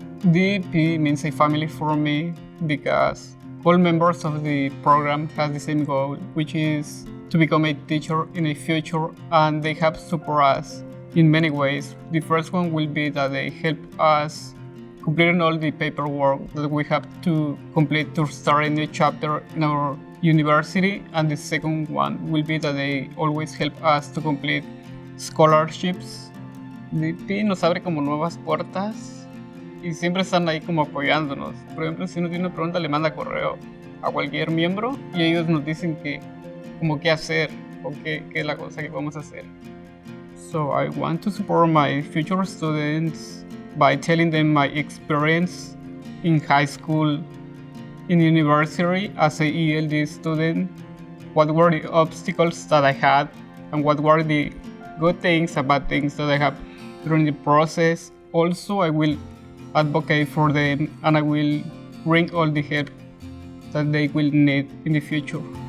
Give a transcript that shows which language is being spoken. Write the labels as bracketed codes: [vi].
[en] DEP means a family for me because all members of the program have the same goal, which is to become a teacher in the future, and they have support us in many ways. The first one will be that they help us completing all the paperwork that we have to complete to start a new chapter in our university, and the second one will be that they always help us to complete scholarships. [es] DP nos abre como nuevas puertas y siempre están ahí como apoyándonos. Por ejemplo, si uno tiene una pregunta, le manda correo a cualquier miembro y ellos nos dicen que como qué hacer o qué es la cosa que vamos a hacer. [en] So I want to support my future students by telling them my experience in high school, in university as a ELD student, what were the obstacles that I had, and what were the good things and bad things that I have during the process. Also, I will advocate for them, and I will bring all the help that they will need in the future.